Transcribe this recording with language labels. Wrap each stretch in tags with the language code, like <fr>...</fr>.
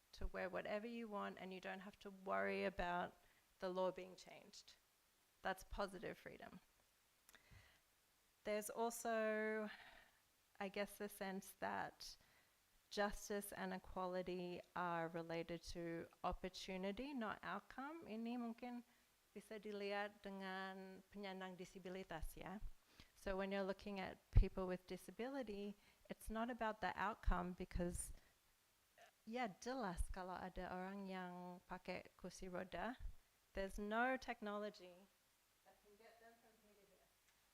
<en>to wear whatever you want and you don't have to worry about the law being changed. That's positive freedom. There's also, I guess, the sense that justice and equality are related to opportunity, not outcome.</en> <id>Ini mungkin bisa dilihat dengan penyandang disabilitas, ya.</id> <en>So when you're looking at people with disability, it's not about the outcome because,</en> <id>ya jelas kalau ada orang yang pakai kursi roda,</id> <en>there's no technology that can get them from here to here.</en>